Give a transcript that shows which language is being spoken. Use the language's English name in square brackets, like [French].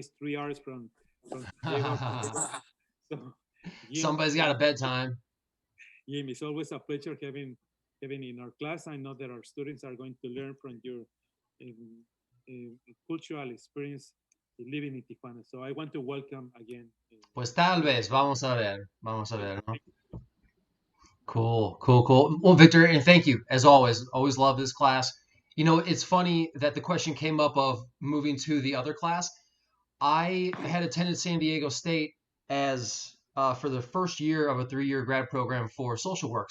[English] It's 3 hours from San Diego. So, Jim, Somebody's got a bedtime. Jim, it's always a pleasure having in our class. I know that our students are going to learn from your cultural experience living in Tijuana. So I want to welcome again. [Spanish] Pues tal vez, vamos a ver, ¿no? [English] Cool, cool, cool. Well, Victor, and thank you as always. Always love this class. You know, it's funny that the question came up of moving to the other class. I had attended San Diego State as for the first year of a 3-year grad program for social work.